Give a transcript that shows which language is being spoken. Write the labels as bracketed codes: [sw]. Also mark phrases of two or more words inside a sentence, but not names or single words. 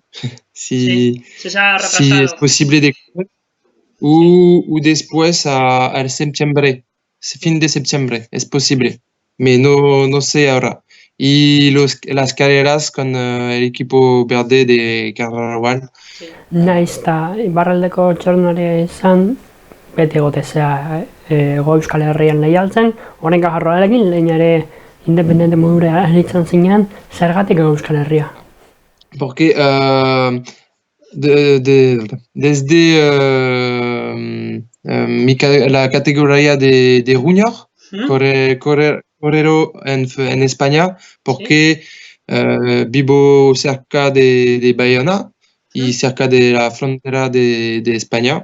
[es] Si es posible de correr o después al septiembre. fin de septiembre, es posible, pero no sé ahora. Y las carreras con el equipo verde de Carnaval. [eu] Naiz eta iparraldeko txornaria izan, beti egotezea Hego Euskal Herrian lehialtzen, horren Kajarroarekin lehen ere independente modura aritzen zinean, zergatik Hego Euskal Herria? [es] Porque desde la categoría de junior, correro en España, porque vivo cerca de Bayona y cerca de la frontera de España.